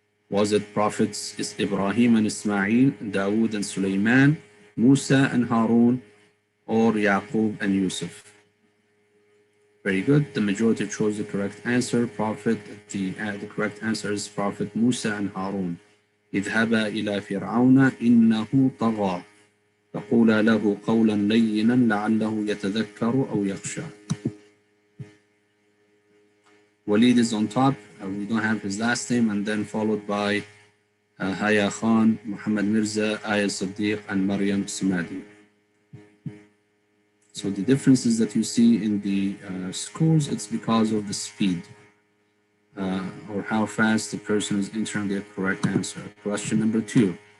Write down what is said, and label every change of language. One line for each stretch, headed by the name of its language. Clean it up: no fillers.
English: Was it Prophets Ibrahim and Ismail, Dawood and Sulaiman, Musa and Harun, or Yaqub and Yusuf? Very good. The majority chose the correct answer. The correct answer is Prophet Musa and Harun.
Arabic: اذهبا إلى فرعون إنه طغى فقولا له قولا لينا لعله يتذكر أو يخشى.
English: Walid is on top. We don't have his last name, and then followed by Haya Khan, Muhammad Mirza, Aya Siddiq, and Maryam Samadi. So the differences that you see in the scores, it's because of the speed or how fast the person is entering the correct answer. Question number 2.